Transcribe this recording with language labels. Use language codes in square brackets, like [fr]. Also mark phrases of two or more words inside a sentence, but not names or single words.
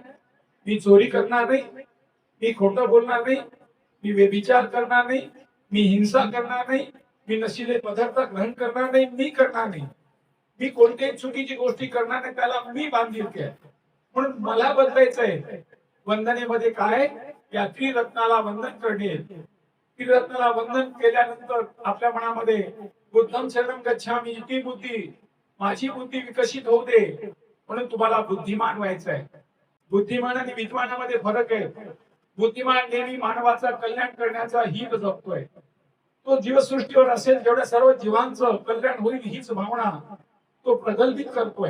[mr] मी चोरी करणार नाही, मी खोटं बोलणार नाही, मी व्यभिचार करणार नाही, मी हिंसा करणार नाही, मी नशिले पदार्थ ग्रहण करणार नाही, मी करणार नाही, मी कोणत्याही चुकीची गोष्टी करणार नाही, त्याला मी बांधिलकी आहे. म्हणून मला बदलायचंय. वंदनेमध्ये काय? या त्रिरत्नाला वंदन करणे. त्रिरत्नाला वंदन केल्यानंतर आपल्या मनामध्ये [pi] बुद्धं शरणं गच्छामी इति [mr] बुद्धी, माझी बुद्धी विकसित होऊ दे. म्हणून तुम्हाला बुद्धिमान व्हायचंय. बुद्धिमान आणि विद्वानामध्ये फरक आहे. बुद्धिमान नेहमी मानवाचा कल्याण करण्याचा हित जपतोय. तो जीवसृष्टीवर असेल जेवढ्या सर्व जीवांचं कल्याण होईल हीच भावना तो प्रगल्भित करतोय.